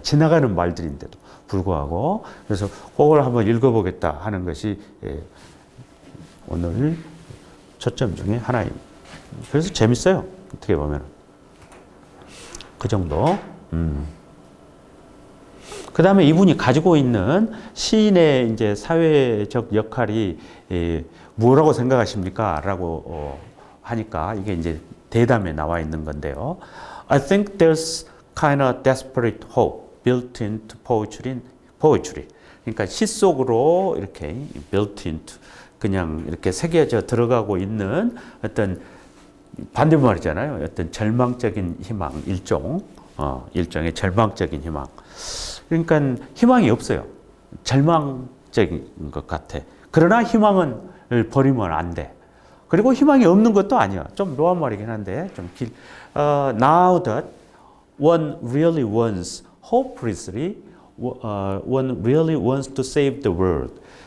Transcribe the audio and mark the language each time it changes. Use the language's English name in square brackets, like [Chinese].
[Korean] 지나가는 말들인데도 불구하고. 그래서 그걸 한번 읽어보겠다 하는 것이 오늘 초점 중에 하나입니다. 그래서 재밌어요. 어떻게 보면. 그 정도. 그 다음에 이분이 가지고 있는 시인의 이제 사회적 역할이 뭐라고 생각하십니까? 라고 하니까 이게 이제 대담에 나와 있는 건데요. [English] I think there's kind of desperate hope built into poetry. [Korean] 그러니까 시 속으로 이렇게 built into 그냥 이렇게 새겨져 들어가고 있는 어떤 반대말이잖아요. 어떤 절망적인 희망, 일종의 절망적인 희망. 그러니까 희망이 없어요. 절망적인 것 같아. 그러나 희망을 버리면 안 돼. 그리고 희망이 없는 것도 아니야. [English] 좀 묘한 말이긴 한데 좀 Now that one really wants hopelessly, one really wants to save the world.